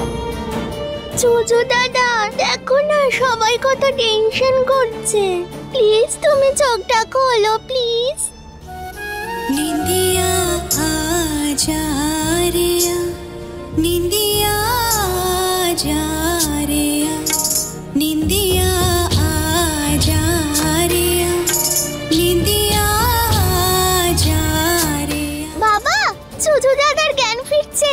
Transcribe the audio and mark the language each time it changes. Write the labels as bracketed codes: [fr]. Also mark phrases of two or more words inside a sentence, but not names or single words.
[bn] জুজু দাদা দেখো না, সবাই কত টেনশন করছে। প্লিজ তুমি চোখটা খোলো প্লিজ। [hi] निंदिया आजा रे आ, निंदिया आजा रे आ, निंदिया आजा रे आ, निंदिया आजा रे आ। [bn] বাবা, জুজু দাদার জ্ঞান ফিরছে।